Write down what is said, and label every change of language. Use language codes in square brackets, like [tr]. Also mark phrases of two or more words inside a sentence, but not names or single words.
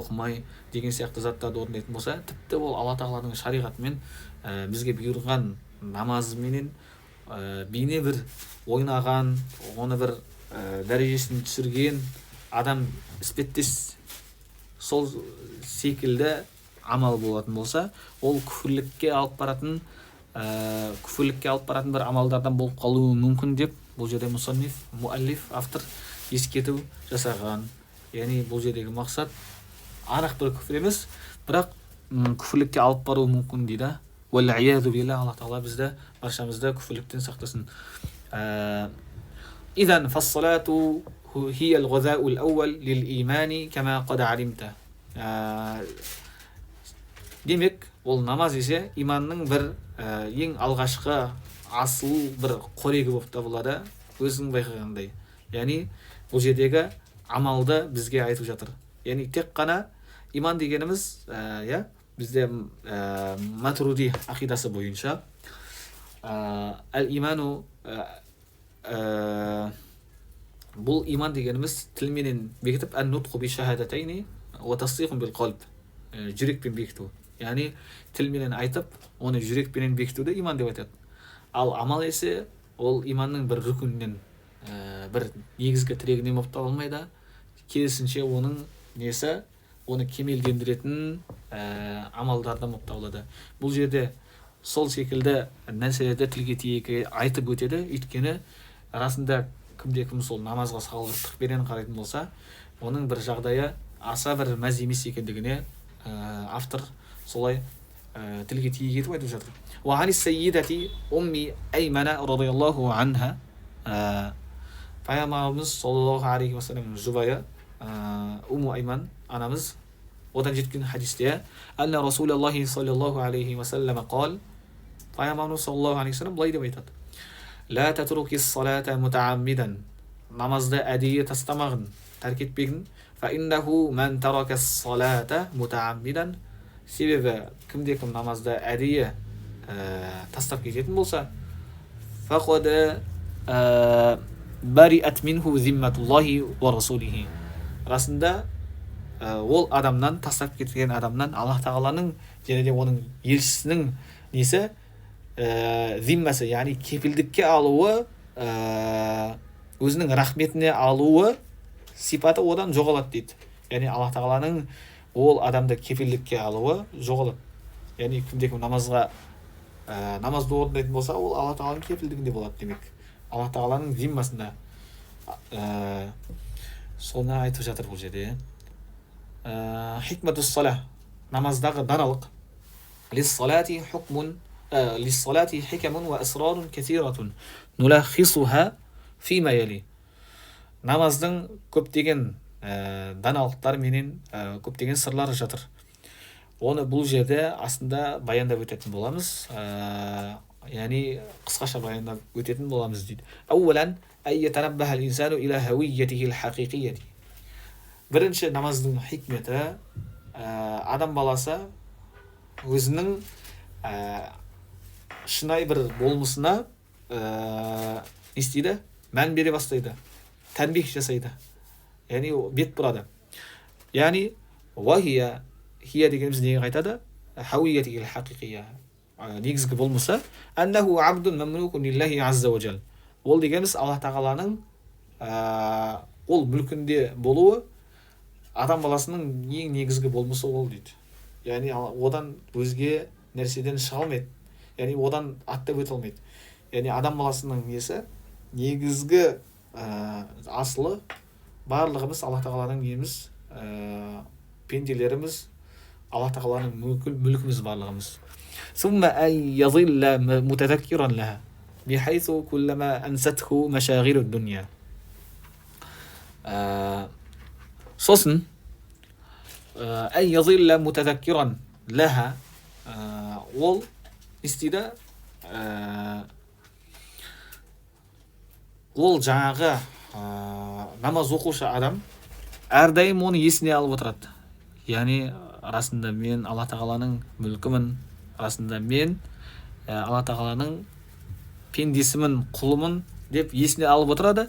[kk] оқымай деген сияқты заттарды орындайтын болса, тіпті ол Алла тағаланың шариғатымен бізге бұйырған намазменен бейне бір ойнаған, оны бір дәрежесін түсірген адам іспеттес сол секілді амал болатын болса, ол күфірлікке алып баратын бір амалдардан болып қалуы мүмкін деп бұл жерде муаллиф автор ескерту жасаған. Яғни бұл жердегі мақсат анық бір күфір емес, бірақ күфірлікке алып баруы мүмкін дейді. [ar] والعياذ بالله, [kk] Аллах тағала бізді баршамызды күфірліктен сақтасын. [ar] إذن فالصلاة هي الغذاء الأول للإيمان كما قد علمت. [kk] Демек, ол намаз есе иманның бір ең алғашқы асыл бір қорегі болып табылады, өзің байқағандай. Яғни бұл жердегі амалды бізге айтып жатыр. Яғни тек қана иман дегеніміз, бізде матруди ақидасы бойынша әл-иману, бұл иман дегеніміз тілменен бекітіп, [ar] النطق بالشهادتين وتصديق بالقلب, [kk] жүрекпен бекіту. Яғни тілменен айтып, оны жүрекпенен бекітуді иман деп айтады. Ал амал есе ол иманның бір рүкінінен, бір негізгі тірегінен болып табылмайды. Керісінше оның оны кемелдендіретін амалдардан болып табылады. Бұл жерде сол секілді нәрселерді тілге тиек айтып өтеді. Өйткені расында кім сол намазға салғырттықпенен қарайтын болса, оның бір жағдайы аса бір мәз емес екендігіне автор солай тілге тиек етіп айтып жатыр. [ar] وعن السيدة أم أيمن رضي الله عنها [kk] пайғамбарымыз [ar] صلى الله عليه وسلم [kk] жұбайы Умму Айман анамыз одан жеткен хадисте [ar] أن رسول الله صلى الله عليه وسلم قال, [kk] пайғамбарымыз [ar] صلى الله عليه وسلم [kk] былай деп айтады: [ar] لا تترك الصلاة متعمدا, [kk] намазды әдейі тастамағын, тәрк етпегін. [ar] فإنه من ترك الصلاة متعمدا, [kk] себебі кім намазды әдейі тастап кететін болса, [ar] فقد برئت منه ذمة الله ورسوله, [kk] расында ол адамнан, тастап кеткен адамнан Аллах тағаланың және де оның елшісінің несі зиммасы, яғни кепілдікке алуы, өзінің рахметіне алуы сипаты одан жоғалады дейді. Яғни Аллах тағаланың ол адамды кепілдікке алуы жоғалады. Яғни кім намазға намазды орындайтын болса, ол Алла тағаланың кепілдігінде болады демек. Алла тағаланың зиммасында. Соны айтып жатыр бұл жерде. [ar] حكمة الصلاة, [kk] намаздағы даналық. [ar] للصلاة حكم وأسرار كثيرة نلاحظها فيما يلي. [kk] Намаздың көптеген даналықтар менен көптеген сырлары жатыр. Оны бұл жерде астында баяндап өтетін боламыз. Яғни қысқаша баяндап өтетін боламыз дейді. [ar] أولاً أن يتنبه الإنسان إلى هويته الحقيقية. [kk] Бірінші намаздың хикметі, адам баласы өзінің шынайы бір болмысына істейді, мән бере бастайды, тәнбих жасайды, яғни бет бұрады. Яғни хия дегеніміз неге қайтады? [ar] هويته الحقيقية, [kk] негізгі болмысы [ar] أنه عبد مملوك لله عز وجل. [kk] Ол дегеніміз Аллах тағаланың ол мүлкінде болуы адам баласының ең негізгі болмысы ол дейді. Яғни одан өзге нәрседен шыға алмайды. Яғни одан аттап өте алмайды. Яғни адам баласының несі негізгі асылы барлығымыз Аллах тағаланың неміз, пенделеріміз, Аллах тағаланың мүлкіміз барлығымыз. [ar] ثم أن يظل متذكرا لها بحيث كلما أنسته مشاغل الدنيا. сосын أن يظل متذكرا لها, [kk] ол істейді, ол жаңағы намаз оқушы адам әрдайым оны есіне алып отырады. Яғни расында мен Алла тағаланың мүлкімін, расында мен Алла тағаланың пендесімін, құлымын деп есіне алып отырады.